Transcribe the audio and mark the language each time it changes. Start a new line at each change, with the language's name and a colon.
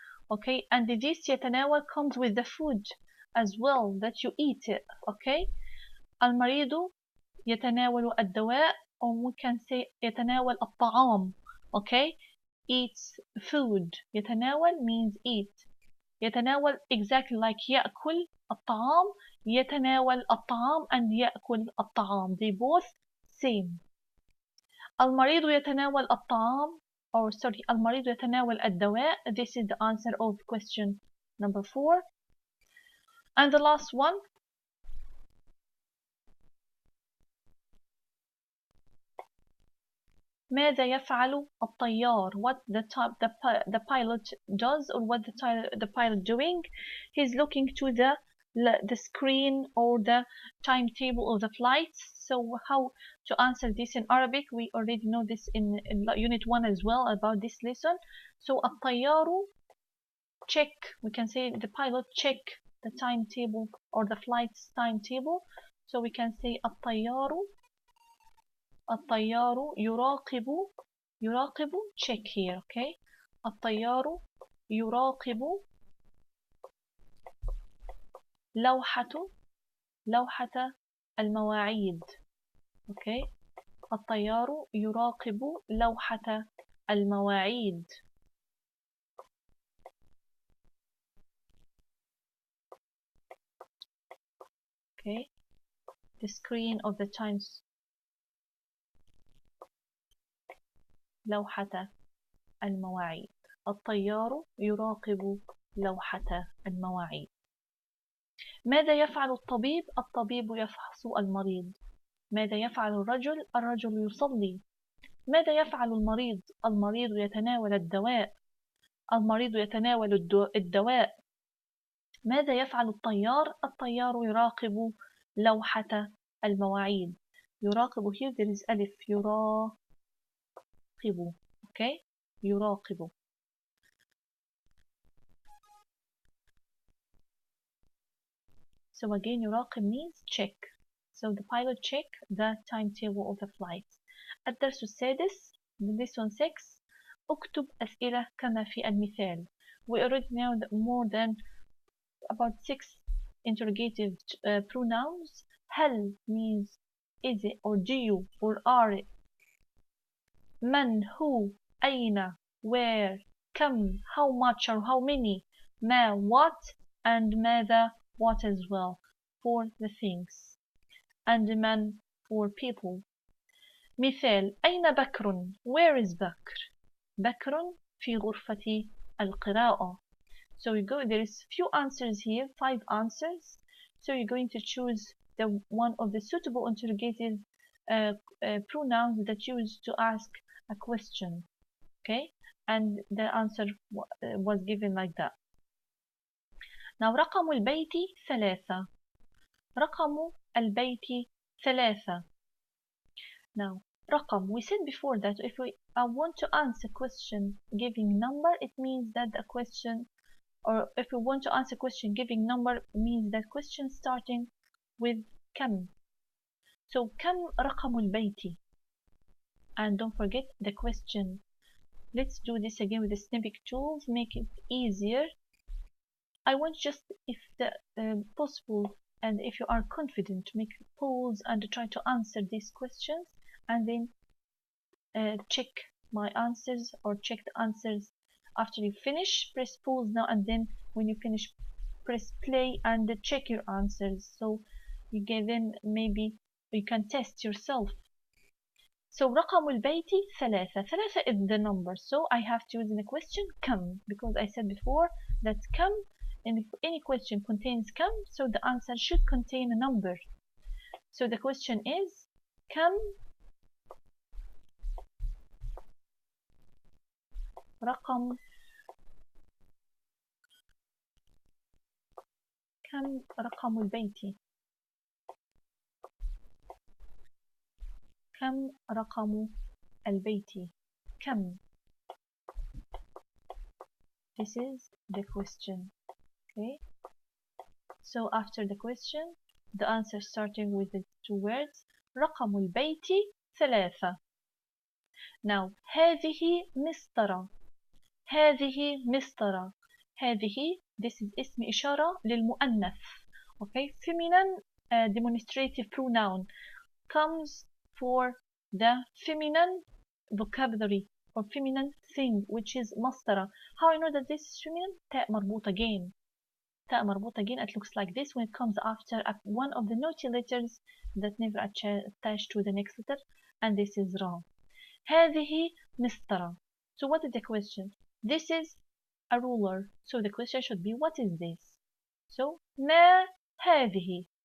English: Okay, and this يتناول comes with the food as well that you eat it. Okay,
Arabic: المريض يتناول الدواء,
English: or we can say
Arabic: يتناول الطعام.
English: Okay, eats food. يتناول means eat.
Arabic: يتناول
English: exactly like
Arabic: يأكل الطعام. يتناول الطعام and يأكل الطعام.
English: They both same.
Arabic: المريض يتناول الطعام,
English: or sorry,
Arabic: المريض يتناول الدواء.
English: This is the answer of question number 4. And the last one.
Arabic: ماذا يفعل الطيار?
English: What the pilot does, or what the pilot doing? He's looking to the screen or the timetable of the flights. So how to answer this in Arabic? We already know this in unit 1 as well about this lesson. So الطيار check. We can say the pilot check the timetable or the flight's timetable. So we can say
Arabic: الطيار يراقب
English: check here. Okay,
Arabic: الطيار يراقب لوحة المواعيد.
English: Okay,
Arabic: الطيار يراقب لوحة المواعيد.
English: Okay, the screen of the times.
Arabic: لوحة المواعيد. الطيار يراقب لوحة المواعيد. ماذا يفعل الطبيب؟ الطبيب يفحص المريض. ماذا يفعل الرجل؟ الرجل يصلي. ماذا يفعل المريض؟ المريض يتناول الدواء. المريض يتناول الدواء. ماذا يفعل الطيار؟ الطيار يراقب لوحة المواعيد.
English: يراقب here there is ألف.
Arabic: يراقب.
English: Okay,
Arabic: يراقب.
English: So again, يراقب means check. So the pilot check the timetable of the flights.
Arabic: الدرس السادس,
English: lesson 6.
Arabic: اكتب أسئلة كما في المثال.
English: We already know that more than about 6 interrogative pronouns. هل means is it or do you or are it. من, who, أين, where, كم, how much or how many, ما, what, and ماذا, what as well, for the things, and من for people.
Arabic: مثال أين بكر?
English: Where is بكر?
Arabic: بكر في غرفة القراءة.
English: So you go, there is few answers here, 5 answers. So you're going to choose the one of the suitable interrogative pronouns that you use to ask a question. Okay, and the answer was given like that. Now
Arabic: رقم البيت 3. رقم البيت 3. Now رقم.
English: We said before that if we want to answer question giving number, it means that the question, or if we want to answer question giving number, it means that question starting with كم. So
Arabic: كم رقم البيت.
English: And don't forget the question. Let's do this again with the snippet tools, make it easier. I want just, if the possible, and if you are confident, to make pause and try to answer these questions, and then check my answers, or check the answers after you finish. Press pause now, and then when you finish, press play and check your answers. So you can then maybe you can test yourself. So
Arabic: رقم البيت ثلاثة.
English: ثلاثة is the number. So I have to use in a question كم, because I said before that كم, and if any question contains كم, so the answer should contain a number. So the question is
Arabic: كم رقم كم رقم البيت. كم رقم البيت. كم.
English: This is the question. Okay. So after the question, the answer starting with the two words
Arabic: رقم البيت ثلاثة.
English: Now
Arabic: هذه مسطرة. هذه مسطرة. هذه,
English: this is
Arabic: اسم إشارة للمؤنث.
English: Okay. Feminine demonstrative pronoun comes for the feminine vocabulary or feminine thing, which is مسطرة. How I know that this is feminine?
Arabic: تاء مربوطة
English: again.
Arabic: تاء مربوطة again.
English: It looks like this when it comes after one of the naughty letters that never attached to the next letter, and this is wrong.
Arabic: هذه مسطرة.
English: So what is the question? This is a ruler. So the question should be, what is this? So
Arabic: ما هذه.